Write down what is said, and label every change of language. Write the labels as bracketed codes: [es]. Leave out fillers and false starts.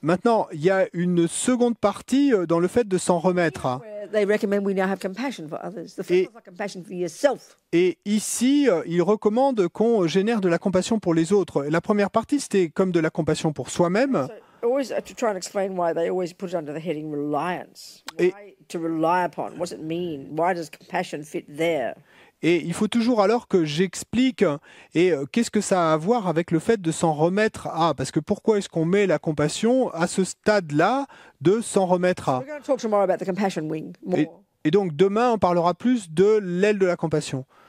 [fr] Maintenant, il y a une seconde partie dans le fait de s'en remettre. [en] Where they recommend we now have compassion for others. The first [fr] Et- [en] one's like compassion for yourself. [fr] Et ici, il recommande qu'on génère de la compassion pour les autres. La première partie, c'était comme de la compassion pour soi-même. [en] So always to try and explain why they always put it under the heading reliance. [fr] Et- [en] Why to rely upon? What does it mean? Why does compassion fit there? [fr] Et il faut toujours alors que j'explique qu'est-ce que ça a à voir avec le fait de s'en remettre à. Parce que pourquoi est-ce qu'on met la compassion à ce stade-là de s'en remettre à. [en] We're going to talk tomorrow about the compassion wing more. [fr] Et donc demain, on parlera plus de l'aile de la compassion.